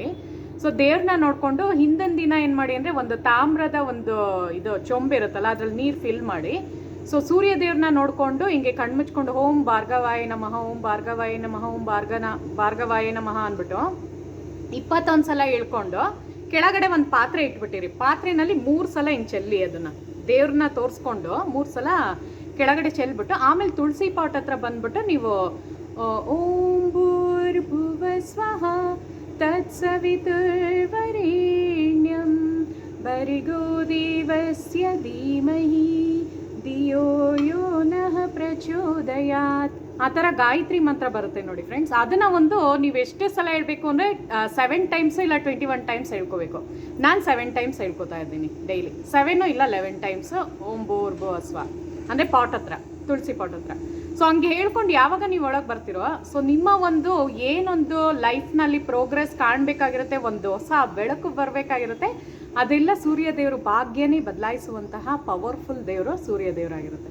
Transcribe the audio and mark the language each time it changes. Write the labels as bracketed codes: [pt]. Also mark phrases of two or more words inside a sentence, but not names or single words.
[kn] ಸೊ ದೇವ್ರನ್ನ ನೋಡಿಕೊಂಡು ಹಿಂದಿನ ದಿನ ಏನು ಮಾಡಿ ಅಂದರೆ ಒಂದು ತಾಮ್ರದ ಒಂದು ಇದು ಚೊಂಬಿರುತ್ತಲ್ಲ ಅದ್ರಲ್ಲಿ ನೀರು ಫಿಲ್ ಮಾಡಿ, ಸೊ ಸೂರ್ಯ ದೇವ್ರನ್ನ ನೋಡಿಕೊಂಡು ಹಿಂಗೆ ಕಣ್ಮುಚ್ಕೊಂಡು [sa] ಓಂ ಭಾರ್ಗವಾಯ ನಮಃ, ಓಂ ಭಾರ್ಗವಾಯ ನಮಃ, ಓಂ ಭಾರ್ಗವಾಯ ನಮಃ [kn] ಅಂದ್ಬಿಟ್ಟು 21 ಸಲ ಹೇಳ್ಕೊಂಡು ಕೆಳಗಡೆ ಒಂದು ಪಾತ್ರೆ ಇಟ್ಬಿಟ್ಟಿರಿ. ಪಾತ್ರೆನಲ್ಲಿ 3 ಸಲ ಹಿಂಗೆ ಚೆಲ್ಲಿ ಅದನ್ನು ದೇವ್ರನ್ನ ತೋರಿಸ್ಕೊಂಡು 3 ಸಲ ಕೆಳಗಡೆ ಚೆಲ್ಬಿಟ್ಟು ಆಮೇಲೆ ತುಳಸಿ ಪಾಟ್ ಹತ್ರ ಬಂದ್ಬಿಟ್ಟು ನೀವು [sa] ಓಂ ಭೂರ್ಭುವ ಸ್ವಃ ತತ್ಸವಿತುರ್ವರೆಣ್ಯಂ ಭರ್ಗೋ ದೇವಸ್ಯ ಧೀಮಹಿ ಧಿಯೋ ಯೋ ನಃ ಪ್ರಚೋದಯಾತ್. [kn] ಆ ಥರ ಗಾಯತ್ರಿ ಮಂತ್ರ ಬರುತ್ತೆ ನೋಡಿ ಫ್ರೆಂಡ್ಸ್. ಅದನ್ನು ಒಂದು ನೀವು ಎಷ್ಟು ಸಲ ಹೇಳ್ಬೇಕು ಅಂದರೆ 7 ಟೈಮ್ಸು ಇಲ್ಲ 21 ಟೈಮ್ಸ್ ಹೇಳ್ಕೋಬೇಕು. ನಾನು 7 ಟೈಮ್ಸ್ ಹೇಳ್ಕೊತಾ ಇದ್ದೀನಿ ಡೈಲಿ, 7 ಇಲ್ಲ 11 ಟೈಮ್ಸು [sa] ಓಂ ಭೂರ್ಭುವ ಸ್ವಃ [kn] ಅಂದರೆ ಪಾಟ್ ಹತ್ರ, ತುಳಸಿ ಪಾಟ್ ಹತ್ರ. ಸೊ ಹಂಗೆ ಹೇಳ್ಕೊಂಡು ಯಾವಾಗ ನೀವು ಒಳಗೆ ಬರ್ತಿರೋ, ಸೊ ನಿಮ್ಮ ಒಂದು ಏನೊಂದು ಲೈಫ್ನಲ್ಲಿ ಪ್ರೋಗ್ರೆಸ್ ಕಾಣಬೇಕಾಗಿರುತ್ತೆ, ಒಂದು ಹೊಸ ಬೆಳಕು ಬರಬೇಕಾಗಿರುತ್ತೆ, ಅದೆಲ್ಲ ಸೂರ್ಯ ದೇವರು ಭಾಗ್ಯನೇ ಬದಲಾಯಿಸುವಂತಹ ಪವರ್ಫುಲ್ ದೇವರು ಸೂರ್ಯ ದೇವರಾಗಿರುತ್ತೆ.